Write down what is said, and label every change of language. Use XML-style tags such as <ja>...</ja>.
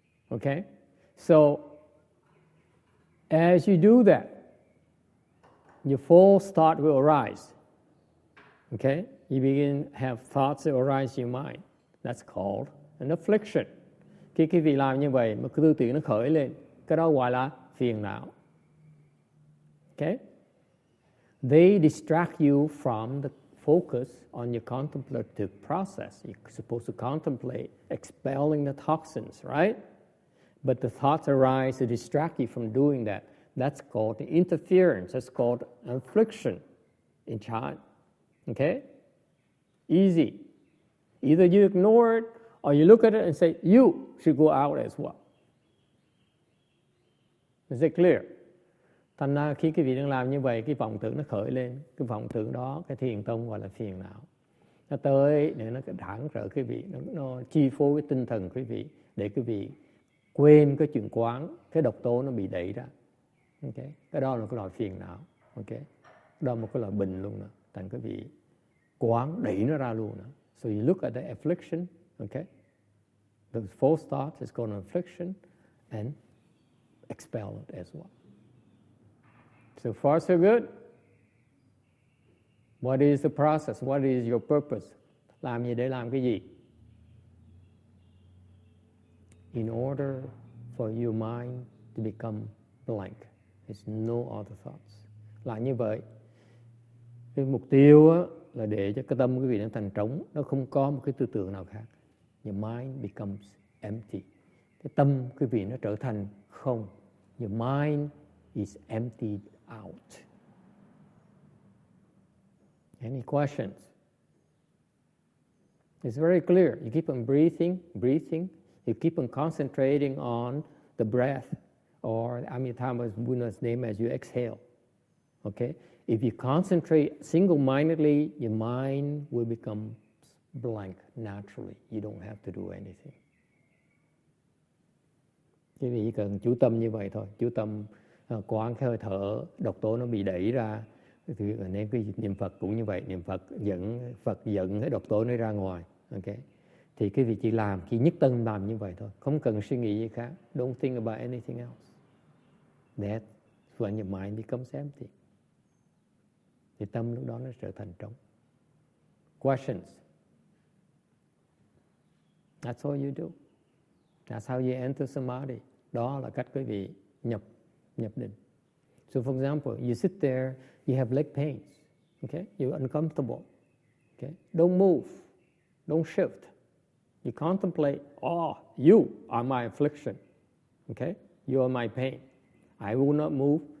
<en>Okay? So, as you do that, your false thought will arise. Okay? You begin to have thoughts that arise in your mind. That's called an affliction.</en> <vi>Khi quý vị làm như vậy mà cái tư tưởng nó khởi lên, cái đó gọi là phiền não.</vi> <en>Okay? They distract you from the focus on your contemplative process. You're supposed to contemplate expelling the toxins, right? But the thoughts arise to distract you from doing that. That's called interference. That's called affliction in chant. Okay? Easy. Either you ignore it or you look at it and say, you should go out as well. Is it clear?</en> <vi>Thành ra khi quý vị đang làm như vậy, cái vọng tưởng nó khởi lên, cái vọng tưởng đó, cái thiền tông gọi là phiền não. nó tới để nó cản trở quý vị, nó chi phối cái tinh thần quý vị để quý vị quên cái chuyện quán, cái độc tố nó bị đẩy ra. Okay. Cái đó là cái loại phiền não. Okay. Đó là một cái loại bệnh luôn nữa. Thành quý vị quán đẩy nó ra luôn nữa.</vi> <en>So you look at the affliction, okay? The false thought is called an affliction and expel it as well. So far so good. What is the process? What is your purpose?</en> <vi>Làm gì để làm cái gì?</vi> <en>In order for your mind to become blank. There's no other thoughts.</en> <vi>Là như vậy. Cái mục tiêu á, là để cho cái tâm quý vị nó thành trống, nó không có một cái tư tưởng nào khác.</vi> <en>Your mind becomes empty.</en> <vi>Cái tâm quý vị nó trở thành không.</vi> <en>Your mind is emptied out. Any questions? It's very clear. You keep on breathing. You keep on concentrating on the breath or Amitabha Buddha's name as you exhale. Okay? If you concentrate single-mindedly, your mind will become blank naturally. You don't have to do anything.</en> <vi>Quý vị chỉ cần chú tâm như vậy thôi. Chú tâm quán cái hơi thở, độc tố nó bị đẩy ra. Thì nên cái niệm Phật cũng như vậy. Niệm Phật dẫn cái độc tố nó ra ngoài. Okay? Thì quý vị chỉ nhất tâm làm như vậy thôi. Không cần suy nghĩ gì khác.</vi> <en>Don't think about anything else. That's when your mind becomes empty.</en> <vi>Thì tâm lúc đó nó trở thành trống.</vi> <en>Questions? That's all you do. That's how you enter samadhi.</en> <vi>Đó là cách quý vị nhập định.</vi> <en>So for example, you sit there, you have leg pains. Okay? You're uncomfortable. Okay? Don't move. Don't shift. You contemplate, you are my affliction. Okay? You are my pain. I will not move.</en>